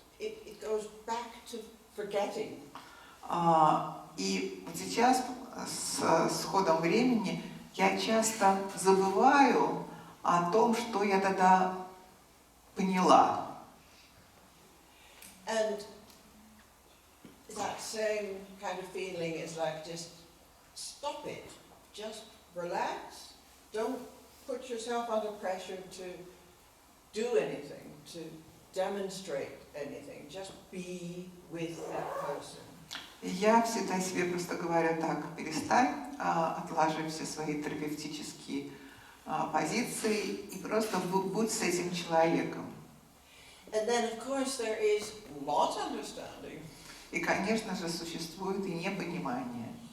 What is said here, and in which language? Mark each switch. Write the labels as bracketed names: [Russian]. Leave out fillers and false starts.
[English] It goes back to forgetting. [Russian] И сейчас, с ходом времени, я часто забываю о том, что я тогда поняла. [English] And that same kind of feeling is like just stop it, just relax, don't put yourself under pressure to do anything, to demonstrate anything, just be with that person. [Russian] Я всегда себе просто говорю так: перестань, отложи все свои терапевтические позиции и просто будь с этим человеком. [English] And then of course there is not understanding. [Russian] И, конечно же, существует и непонимание.